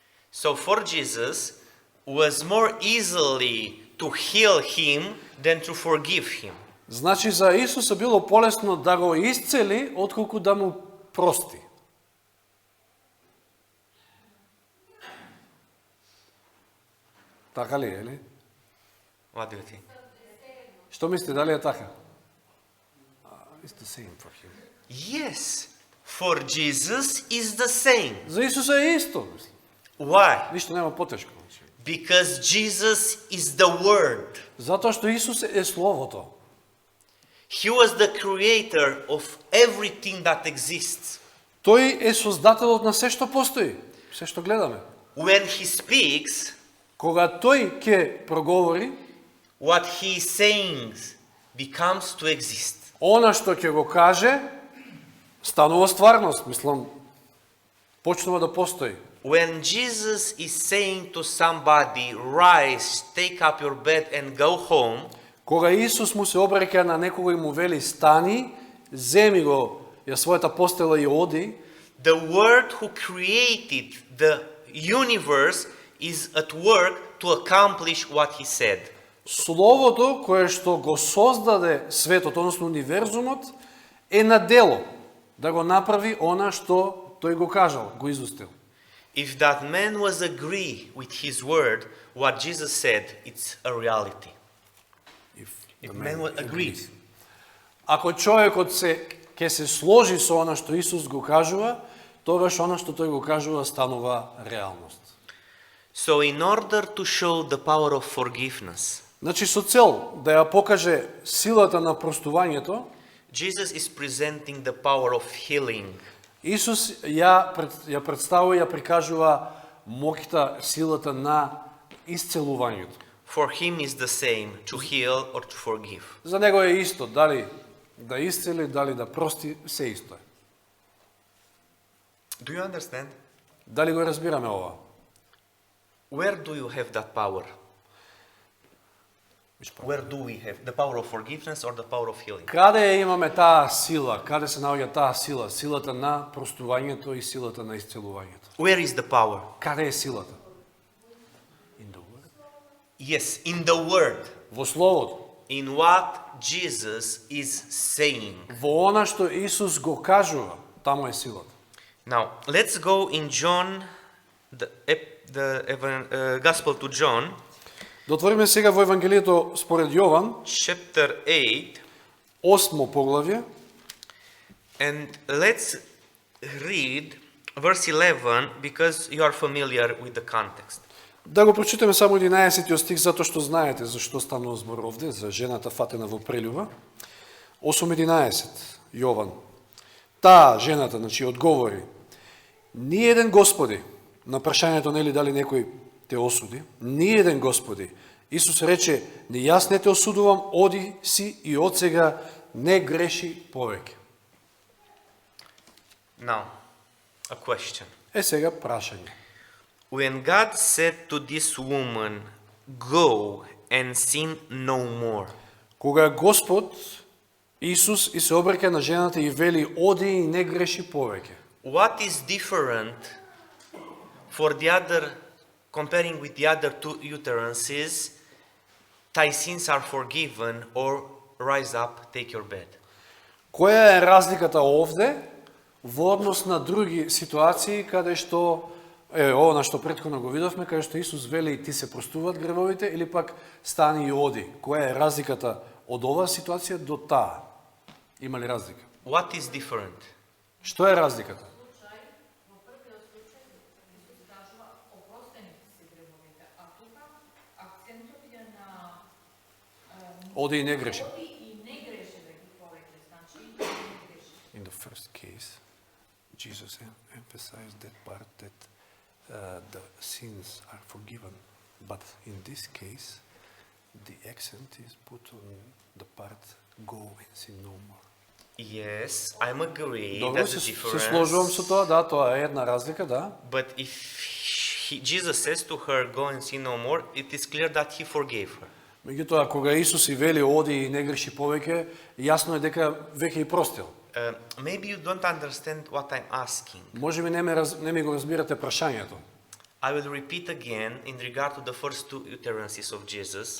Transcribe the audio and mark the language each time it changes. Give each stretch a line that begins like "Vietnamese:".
English: So for Jesus was more easily to heal him than to forgive him.
Macedonian: Значи за Исуса било полесно да го исцели отколку да му прости. Така ли е, ли?
English: What do you think?
Macedonian: Што мислите, дали е така?
English: It's the same for him. Yes, for Jesus is the same.
Macedonian: За Исуса е исто, мислам.
English: Why?
Macedonian: Ништо нема потешко.
English: Because Jesus is the Word.
Macedonian: Затоа што Исус е Словото.
English: He was the creator of everything that exists.
Macedonian: Тој е создателот на се што постои, се што гледаме.
English: When he speaks,
Macedonian: Кога тој ќе проговори,
English: what he is saying becomes to exist.
Macedonian: она што ќе го каже, станува стварност, мислам, почнува да постои.
English: When Jesus is saying to somebody, rise, take up your bed and go home,
Macedonian: Кога Исус му се обраќа на некого и му вели стани, земи го ја својата постела и оди,
English: the Word who created the universe is at work to accomplish what he said.
Macedonian: Словото кое што го создаде светот, односно универзумот, е на дело да го направи она што тој го кажал, го изустил.
English: If that man was agree with his word, what Jesus said, it's a reality. If man was agreed.
Macedonian: Ако човекот ќе се сложи со она што Исус го кажува, тогаш она што тој го кажува станува реалност.
English: So in order to show the power of forgiveness,
Macedonian: Значи со цел да ја покаже силата на простувањето,
English: Jesus is presenting the power of healing.
Macedonian: Исус ја представува и ја прикажува моќта, силата на исцелувањето.
English: For him is the same, to heal or to forgive.
Macedonian: За него е исто, дали да исцели, дали да прости, се исто е.
English: Do you understand?
Macedonian: Дали го разбираме ова?
English: Where do you have that power? Where do we have the power of forgiveness or the power of healing?
Macedonian: Каде имаме таа сила? Каде се наоѓа таа сила? Силата на простувањето и силата на исцелувањето.
English: Where is the power?
Macedonian: Каде е силата?
English: In the word. Yes, in the word.
Macedonian: Во Словото.
English: In what Jesus is saying.
Macedonian: Во она што Исус го кажува, таму е силата.
English: Now, let's go in John, Gospel to John,
Macedonian: Да отвориме сега во Евангелието според Јован,
English: chapter 8,
Macedonian: 8 поглавје,
English: and let's read verse 11 because you are familiar with the context.
Macedonian: да го прочитаме само 11 стих, затоа што знаете за што станува збор овде, за жената фатена во прелюба. 8:11, Јован. Таа, жената, значи, одговори, ни еден Господи, на прашањето нели дали некој те осуди, ни еден Господи. Исус рече, ни јас не те осудувам, оди си и од сега не греши повеќе.
English: Now, a question.
Macedonian: Е сега прашање.
English: When God said to this woman, go and sin no more,
Macedonian: Кога Господ Исус и се обраќа на жената и вели, оди и не греши повеќе.
English: what is different for the other, comparing with the other two utterances, thy sins are forgiven, or rise up, take your bed.
Macedonian: Која е разликата овде во однос на други ситуации каде што ова на што претходно го видовме, каде што Исус вели ти се простуваат гревовите или пак стани и оди. Која е разликата од оваа ситуација до таа? Има ли разлика?
English: What is different?
Macedonian: Што е разликата? Во првиот случај Исус кажува опростени се гревовите, а тука акцентот е на Оди и не греши. оди и не греши веќе повеќе, значи не греши.
English: In the first case, Jesus emphasized that part that the sins are forgiven. But in this case, the accent is put on the part go and sin no more. Yes, I'm agree.
Macedonian: Добро,
English: That's the
Macedonian: се сложувам со
English: difference.
Macedonian: тоа, да, тоа е една разлика, да.
English: But if Jesus says to her, "Go and sin no more," it is clear that he forgave her.
Macedonian: Меѓутоа, кога Исус и вели оди и не греши повеќе, јасно е дека веќе и простил.
English: Maybe you don't understand what I'm asking.
Macedonian: Може би не ми го разбирате прашањето.
English: I will repeat again in regard to the first two utterances of Jesus.